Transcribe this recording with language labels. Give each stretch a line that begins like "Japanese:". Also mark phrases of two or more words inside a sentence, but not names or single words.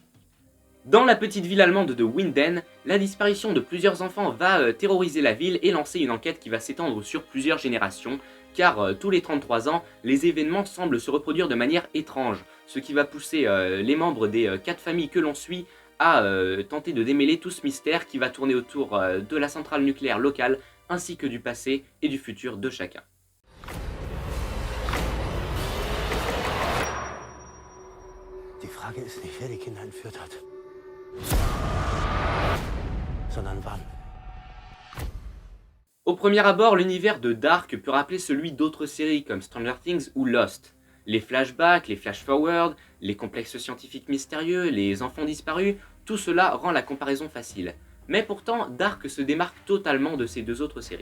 French: Dans la petite ville allemande de Winden, la disparition de plusieurs enfants va terroriser la ville et lancer une enquête qui va s'étendre sur plusieurs générations, car tous les 33 ans, les événements semblent se reproduire de manière étrange, ce qui va pousser les membres des 4 familles que l'on suit à tenter de démêler tout ce mystère qui va tourner autour de la centrale nucléaire locale, ainsi que du passé et du futur de chacun.
German: Die Frage ist nicht, wer die Kinder entführt hat, sondern wann.
French: Au premier abord, l'univers de Dark peut rappeler celui d'autres séries comme Stranger Things ou Lost. Les flashbacks, les flash-forward, les complexes scientifiques mystérieux, les enfants disparus, tout cela rend la comparaison facile. Mais pourtant, Dark se démarque totalement de ces deux autres séries.